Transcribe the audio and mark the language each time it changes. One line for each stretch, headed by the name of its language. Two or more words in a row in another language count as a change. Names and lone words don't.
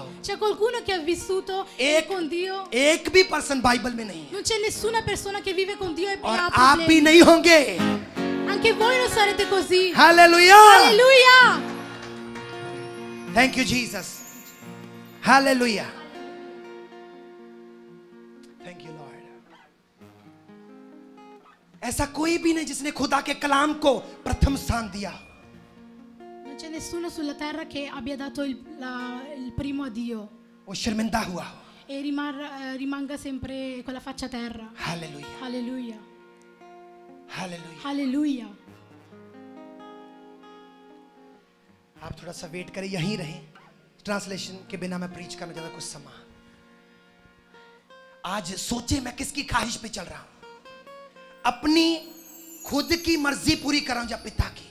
Italian: C'è qualcuno che ha vissuto con Dio?
Hindi: एक भी पर्सन बाइबल में नहीं है,
Italian: Non c'è nessuna persona che vive con Dio e
Hindi: और
Italian: ha
Hindi: आप भी
Italian: problemi.
Hindi: नहीं होंगे।
Italian: Anche voi non sarete così.
Hindi: हालेलुया।
Italian: Alleluia.
English: Thank you Jesus. Hallelujah. Thank you Lord.
Hindi: ऐसा कोई भी नहीं जिसने खुदा के कलाम को प्रथम स्थान दिया।
Italian: Non c'è nessuno sulla terra che abbia dato il primo a Dio
Hindi: वो शर्मिंदा हुआ हो।
Italian: e rimanga sempre con la faccia a terra.
Hindi: हालेलुया।
Italian: Alleluia.
Hindi: हालेलुया।
Italian: Alleluia.
Hindi: आप थोड़ा सा वेट करें, यहीं रहें। ट्रांसलेशन के बिना मैं प्रीच करना चाहता कुछ समय। आज सोचे मैं किसकी ख्वाहिश पे चल रहा हूं, अपनी खुद की मर्जी पूरी कर रहा हूं या पिता की।